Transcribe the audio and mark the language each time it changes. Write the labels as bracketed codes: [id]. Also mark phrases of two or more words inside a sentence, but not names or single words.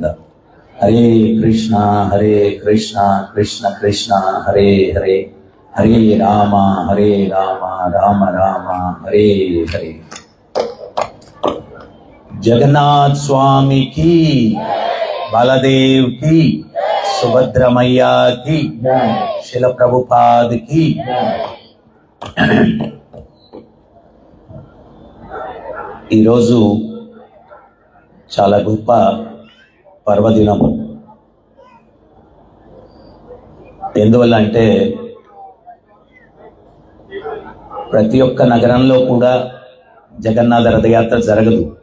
[sa] हरे कृष्णा कृष्ण कृष्ण हरे हरे, हरे राम राम राम हरे हरे। [hi] जगन्नाथ स्वामी की, बालादेव की, सुभद्रा मैया की, शिल प्रभुपाद की। [te] ఈరోజు చాలా గొప్ప పర్వదినం. ఎందువల్ల అంటే ప్రతి ఒక్క నగరంలో కూడా జగన్నాథ రథయాత్ర జరగదు.